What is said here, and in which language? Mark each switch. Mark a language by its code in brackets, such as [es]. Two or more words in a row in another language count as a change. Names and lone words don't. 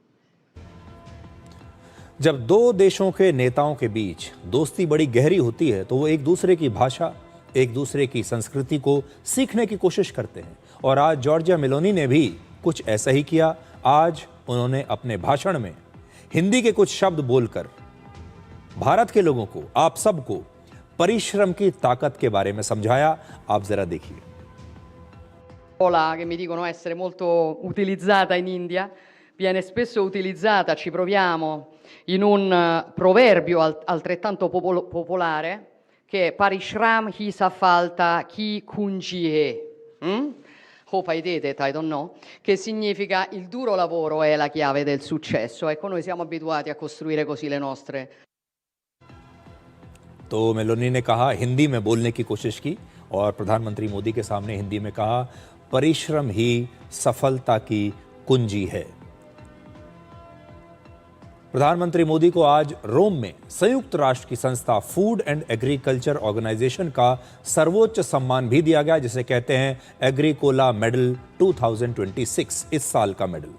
[hi] जब दो देशों के नेताओं के बीच दोस्ती बड़ी गहरी होती है तो वो एक दूसरे की भाषा, एक दूसरे की संस्कृति को सीखने की कोशिश करते हैं और आज जॉर्जिया मेलोनी ने भी कुछ ऐसा ही किया। आज उन्होंने अपने भाषण में हिंदी के कुछ शब्द बोलकर भारत के लोगों को, आप सबको परिश्रम की ताकत के बारे में समझाया। आप जरा देखिए। [it] Parola che mi dicono essere molto utilizzata in India, viene spesso utilizzata, ci proviamo, in un proverbio altrettanto popolare che è [hi] परिश्रम ही सफलता की कुंजी है. [en] Hope I did it, I don't know, [it] che significa il duro lavoro è la chiave del successo. Ecco, noi siamo abituati a costruire così le nostre. [hi] तो मेलोनी ने कहा, हिंदी में बोलने की कोशिश की और प्रधानमंत्री मोदी के सामने हिंदी में कहा, परिश्रम ही सफलता की कुंजी है। प्रधानमंत्री मोदी को आज रोम में संयुक्त राष्ट्र की संस्था फूड एंड एग्रीकल्चर ऑर्गेनाइजेशन का सर्वोच्च सम्मान भी दिया गया, जिसे कहते हैं एग्रीकोला मेडल 2026, इस साल का मेडल।